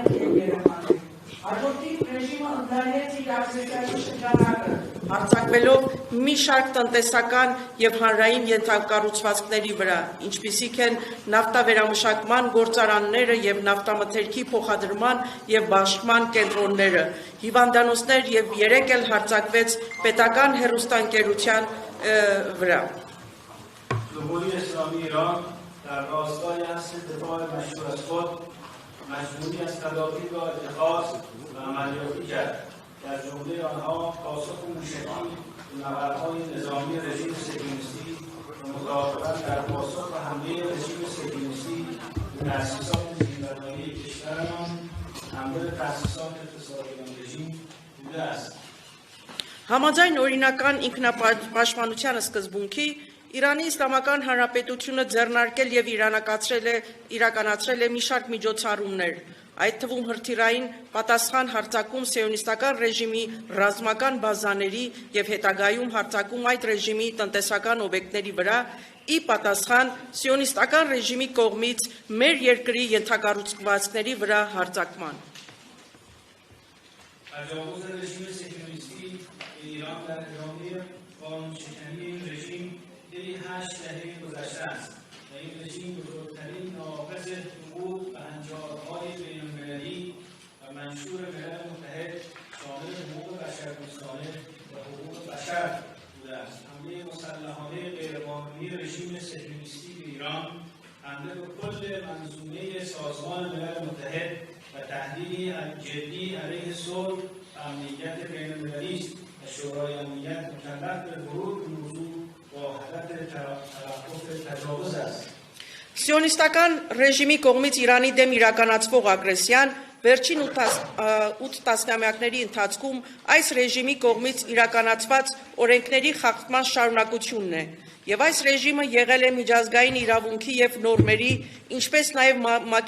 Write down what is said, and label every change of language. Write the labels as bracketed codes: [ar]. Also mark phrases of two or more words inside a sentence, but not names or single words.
[hy] և երեխաներ։ Հաջորդիվ ռեժիմը ընդլայնեց իր ագրեսիայի շրջանակը, հարձակվելով մի շարք տնտեսական և հանրային ենթակառուցվածքների վրա, ինչպիսիք են նավթավերամշակման գործարանները և նավթամթերքի փոխադրման և բաշխման կենտրոնները, հիվանդանոցներ և 3 էլ հարձակվեց պետական հեռուստաընկերության վրա։ [fa] جمهوری اسلامی ایران در راستای اصل دفاع مشروع از خود مجموعی از تدابیر را اتخاذ و عملیاتی کرد. در جمله آنها پاسخ موشکی به نبردهای نظامی رژیم صهیونیستی و متعاقباً در پاسخ به حمله رژیم صهیونیستی به تأسیسات زیربنایی کشورمان حمله به تأسیسات اقتصادی آن رژیم بوده است. [hy] Համաձայն օրինական ինքնապաշտպանության սկզբունքի Իրանի Իսլամական Հանրապետությունը ձեռնարկել և իրականացրել է մի շարք միջոցառումներ, այդ թվում հրթիռային պատասխան հարձակում սիոնիստական ռեժիմի ռազմական բազաների և հետագայում հարձակում այդ ռեժիմի տնտեսական օբյեկտների վրա, ի պատասխան սիոնիստական ռեժիմի կողմից մեր երկրի ենթակառուցվածքների վրա հարձակման։ [fa] تجاوز رژیم صهیونیستی ایران در ادامه قانون‌شکنی این رژیم طی 8 دهه گذشته است و این رژیم بزرگترین ناقض حقوق و هنجارهای بین‌المللی و منشور ملل متحد شامل حقوق بشردوستانه و حقوق بشر بوده است. حمله مسلحانه غیرقانونی رژیم صهیونیستی به ایران حمله به کل منظومه سازمان ملل متحد و تهدیدی جدی علیه صلح و امنیت بین‌المللی است و شورای امنیت مکلف به ورود به موضوع با حالت توقف تجاوز است. [hy] Սիոնիստական ռեժիմի կողմից Իրանի դեմ իրականացվող ագրեսիան վերջին 8 տասնամյակների ընթացքում այս ռեժիմի կողմից իրականացված օրենքների խախտման շարունակությունն է, եւ այս ռեժիմը եղել է միջազգային իրավունքի եւ նորմերի, ինչպես նաեւ ՄԱԿ-ի